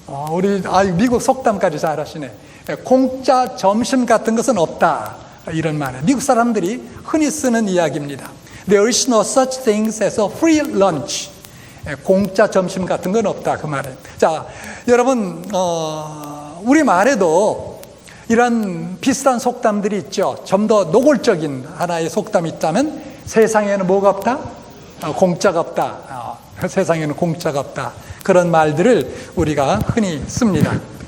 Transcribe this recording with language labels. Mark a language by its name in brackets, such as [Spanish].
[Korean] 우리 미국 속담까지 잘 하시네. 공짜 점심 같은 것은 없다. 이런 말이에요. 미국 사람들이 흔히 쓰는 이야기입니다. [English] There is no such thing as a free lunch. [Korean] 공짜 점심 같은 건 없다. 그 말이에요. 자, 여러분, 우리 말에도 이런 비슷한 속담들이 있죠. 좀 더 노골적인 하나의 속담이 있다면 세상에는 뭐가 없다? 공짜가 없다. 세상에는 공짜가 없다. 그런 말들을 우리가 흔히 씁니다.